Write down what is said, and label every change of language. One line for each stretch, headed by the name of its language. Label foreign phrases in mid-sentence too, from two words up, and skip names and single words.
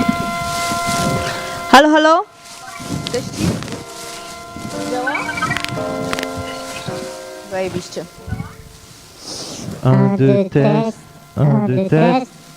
Polish: Halo, halo? Teścik? Działa? Zajebiście.
French: Un, deux, test. Un, deux, test.